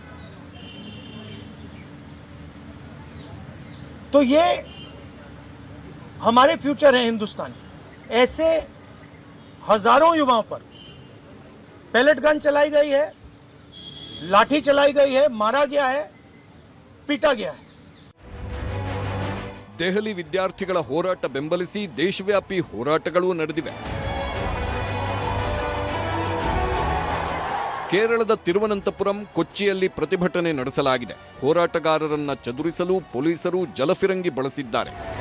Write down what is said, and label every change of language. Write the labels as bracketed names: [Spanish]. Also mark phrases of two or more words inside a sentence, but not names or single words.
[Hindi] तो ये हमारे फ्यूचर है हिंदुस्तान के। ऐसे हजारों युवाओं पर पैलेट गन चलाई गई है, लाठी चलाई गई है, मारा गया है, पीटा गया है। [Kannada] ದೆಹಲಿ ವಿದ್ಯಾರ್ಥಿಗಳ ಹೋರಾಟ ಬೆಂಬಲಿಸಿ ದೇಶವ್ಯಾಪಿ ಹೋರಾಟಗಳು ನಡೆದಿವೆ. ಕೇರಳದ ತಿರುವನಂತಪುರಂ, ಕೊಚ್ಚಿಯಲ್ಲಿ ಪ್ರತಿಭಟನೆ ನಡೆಸಲಾಗಿದೆ. ಹೋರಾಟಗಾರರನ್ನ ಚದುರಿಸಲು ಪೊಲೀಸರು ಜಲಫಿರಂಗಿ ಬಳಸಿದ್ದಾರೆ.